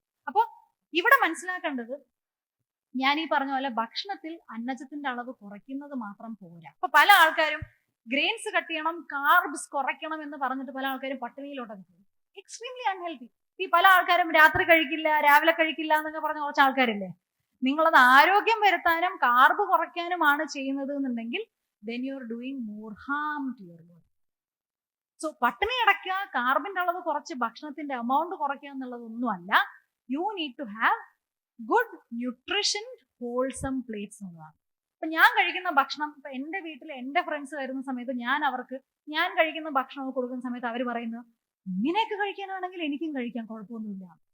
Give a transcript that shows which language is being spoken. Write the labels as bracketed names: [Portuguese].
[Malayalam] അപ്പോൾ ഇവിടെ മനസ്സിലാക്കേണ്ടത് ഞാൻ ഈ പറഞ്ഞ പോലെ ഭക്ഷണത്തിൽ അന്നജത്തിന്റെ അളവ് കുറയ്ക്കുന്നത് മാത്രം പോരാ. അപ്പൊ പല ആൾക്കാരും ഗ്രെയിൻസ് കട്ട് ചെയ്യണം, കാർബ്സ് കുറയ്ക്കണം എന്ന് പറഞ്ഞിട്ട് പല ആൾക്കാരും പട്ടിണിയിലോട്ടൊക്കെ പോകും. [English] Extremely unhealthy. [Malayalam] ഈ പല ആൾക്കാരും രാത്രി കഴിക്കില്ല, രാവിലെ കഴിക്കില്ല എന്നൊക്കെ പറഞ്ഞ കുറച്ച് ആൾക്കാരില്ലേ. നിങ്ങളത് ആരോഗ്യം വരുത്താനും കാർബ് കുറയ്ക്കാനുമാണ് ചെയ്യുന്നത് എന്നുണ്ടെങ്കിൽ [English] then you are doing more harm to your body. [Malayalam] So പട്ടിണി അടയ്ക്കുക, കാർബിന്റെ അളവ് കുറച്ച് ഭക്ഷണത്തിന്റെ എമൗണ്ട് കുറയ്ക്കുക എന്നുള്ളതൊന്നുമല്ല. [English] You need to have good nutrition wholesome plates എന്നുള്ളതാണ്. [Malayalam] അപ്പൊ ഞാൻ കഴിക്കുന്ന ഭക്ഷണം, ഇപ്പൊ എന്റെ വീട്ടിൽ എന്റെ ഫ്രണ്ട്സ് വരുന്ന സമയത്ത് ഞാൻ കഴിക്കുന്ന ഭക്ഷണം കൊടുക്കുന്ന സമയത്ത് അവർ പറയുന്നത് ഇങ്ങനെയൊക്കെ കഴിക്കാനാണെങ്കിൽ എനിക്കും കഴിക്കാൻ കുഴപ്പമൊന്നുമില്ല.